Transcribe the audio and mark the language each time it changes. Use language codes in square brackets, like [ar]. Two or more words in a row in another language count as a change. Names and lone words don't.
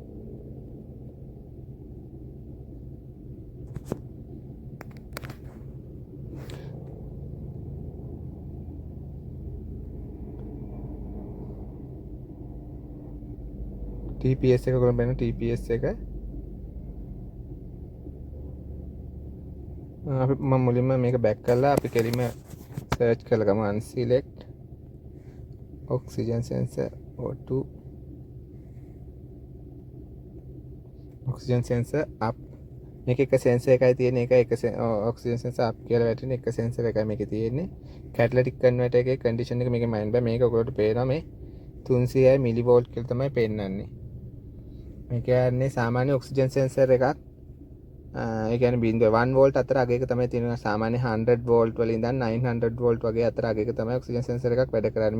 [si] TPS එක ඔයගොල්ලෝ බලන්න TPS එක. අපි මම මුලින්ම මේක බෑක් කරලා අපි කෙලින්ම සර්ච් කරලා ගමු [en] unselect oxygen sensor O2 oxygen sensor up. [si] මේක එක sensor එකයි තියෙන්නේ. එක [en] oxygen sensor up [si] කියලා වැටෙන එක sensor එකයි මේකේ තියෙන්නේ. [en] catalytic converter [si] එකේ condition එක මේකේ මයින් බෑ. මේක ඔයගොල්ලන්ට පේනවා මේ 300 මිලිවෝල්ට් කියලා තමයි පෙන්නන්නේ. මේ කියන්නේ සාමාන්‍ය [en] oxygen sensor [si] එකක්. ඒ කියන්නේ 0.1 වෝල්ට් අතර අගයක තමයි තියෙනවා. සාමාන්‍ය 100 වෝල්ට් වල ඉඳන් 900 වෝල්ට් වගේ අතර අගයක තමයි [en] oxygen sensor [si] එකක් වැඩ කරන්නේ.